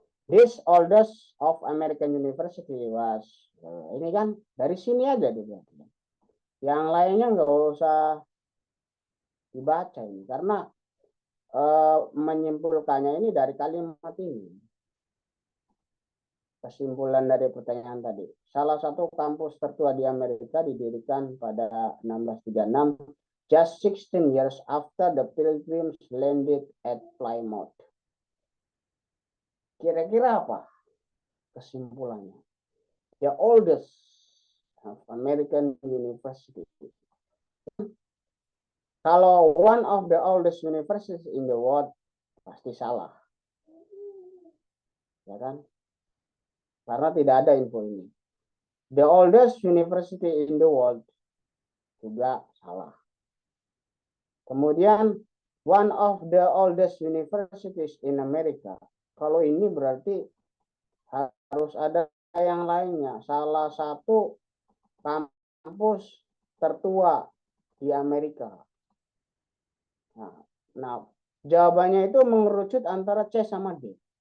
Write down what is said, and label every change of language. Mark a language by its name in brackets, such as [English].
[English] This oldest of American University was. [Indonesian] Ini kan dari sini aja dibuat. Yang lainnya nggak usah dibaca ini karena menyimpulkannya ini dari kalimat ini. Kesimpulan dari pertanyaan tadi. Salah satu kampus tertua di Amerika didirikan pada 1636, [English] just 16 years after the Pilgrims landed at Plymouth. [Indonesian] Kira-kira apa kesimpulannya? [English] The oldest of American University. [Indonesian] Kalau [English] one of the oldest universities in the world, [Indonesian] pasti salah. Ya kan? Karena tidak ada info ini. [English] The oldest university in the world [Indonesian] juga salah. Kemudian [English] one of the oldest universities in America. [Indonesian] Kalau ini berarti harus ada yang lainnya. Salah satu kampus tertua di Amerika. Nah, jawabannya itu mengerucut antara C sama D.